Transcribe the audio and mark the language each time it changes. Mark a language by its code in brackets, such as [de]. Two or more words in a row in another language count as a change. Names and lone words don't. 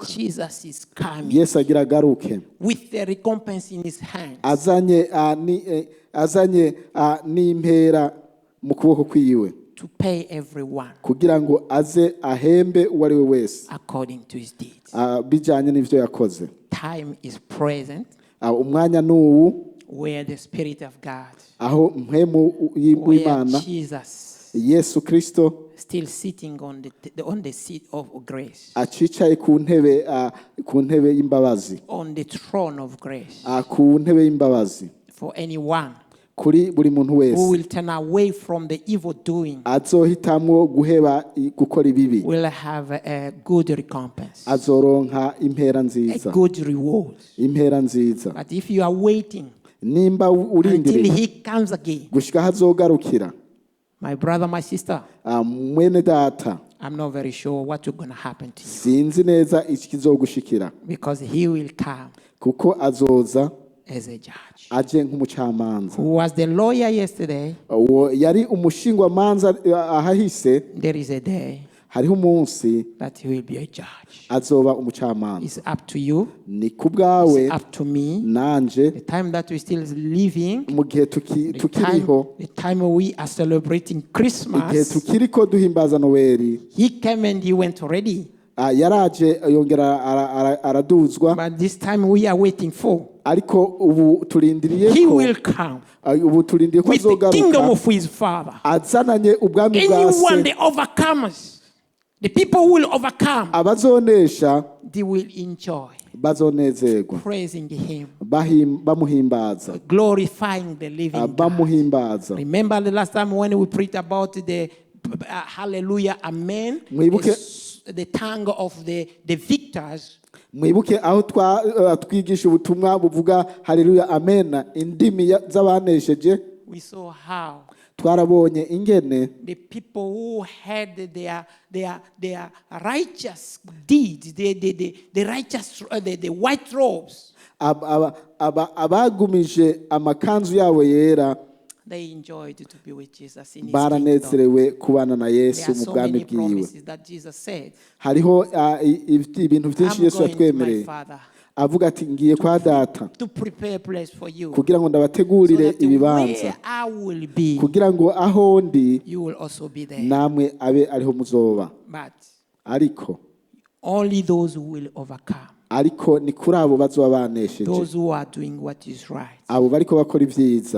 [en] Jesus is coming. [rn] Yesu agira agaruke. [en] With the recompense in his hand. [rn] Azanye n'impera mu kuboko kwiwe. [en] To pay everyone. [rn] Kugira ngo aze ahembe uwo ari we wese. [en] According to his deeds. [rn] Bijanye n'ivyo yakoze. [en] Time is present. [rn] Umwanya n'uwu. [en] Where the Spirit of God. [rn] Aho mpemu w'Imana. [en] Where Jesus. [rn] Yesu Kristo. [en] Still sitting on the seat of grace. [rn] Acicaye ku ntebe y'imbabazi. [en] On the throne of grace. [rn] Ku ntebe y'imbabazi. [en] For anyone. [rn] Kuri buri muntu wese. [en] Who will turn away from the evil doing. [rn] Azohitamwo guheba gukora ibibi. [en] Will have a good recompense. [rn] Azoronka impera nziza. [en] A good reward. [rn] Impera nziza. [en] But if you are waiting [rn] nimba urindiriye [en] until he comes again, [rn] gushika hazogarukira, [en] My brother, my sister, [rn] mwene data, [en] I'm not very sure what's going to happen to you [rn] sinzi neza ikizogushikira [en] because he will come [rn] kuko azoza [en] as a judge. [rn] aje nk'umucamanza. [en] Who was the lawyer yesterday? [rn] Uwo yari umushingwamanza ahahise, [en] There is a day [rn] hariho umunsi [en] that he will be a judge. [rn] azoba umucamanza. [en] It's up to you. [rn] Ni ku bwawe [en] It's up to me. [rn] nanje [en] The time that we're still living, [rn] mu gihe tukiriho, [en] the time we are celebrating [rn] igihe [en] Christmas, [rn] tukiriko duhimbaza Noweli, [en] he came and he went already. [rn] yaraje yongera araduzwa, [en] But this time we are waiting for. [rn] ariko ubu turindiriye [en] He [rn] ko [en] will come [rn] ubu turindiriye ko [en] with the kingdom [rn] azogaruka [en] of his father. [rn] azananye ubwami bwa [en] Anyone, [rn] se. [en] the overcomers, the people who will overcome, [rn] Abazonesha [en] they will enjoy [rn] bazonezerwa [en] praising him, [rn] bamuhimbaza, [en] glorifying the living God. [rn] bamuhimbaza. [en] Remember the last time when we preached about the hallelujah, amen, [rn] Mwibuke- [en] the tongue of the victors. [rn] Mwibuke aho twigisha ubutumwa buvuga haleluya amena, indimi z'abanesheje. [en] We saw how [rn] Twarabonye ingene [en] the people who had their righteous deeds, the righteous, the white robes, [rn] abagumije amakanzu yabo yera [en] they enjoyed to be with Jesus in his kingdom. [rn] baranezerewe kubana na [en] There [rn] Yesu [en] are [rn] mu [en] so [rn] bwami [en] many [rn] bwiwe. [en] promises that Jesus said. [rn] Hariho ibintu byinshi [en] I'm [rn] Yesu [en] going to my [rn] yatwemereye, [en] Father [rn] avuga ati ngiye kwa data [en] to prepare a place for you, [rn] kugira ngo [en] so [rn] ndabategurire [en] that [rn] ibibanza, [en] where I will be, [rn] kugira ngo aho ndi [en] you will also be there. [rn] namwe abe ariho muzoba. [en] But [rn] Ariko [en] only those who will overcome, [rn] ni kuri abo bazoba banesheje, [en] those who are doing what is right, [rn] abo bariko bakora ibyiza,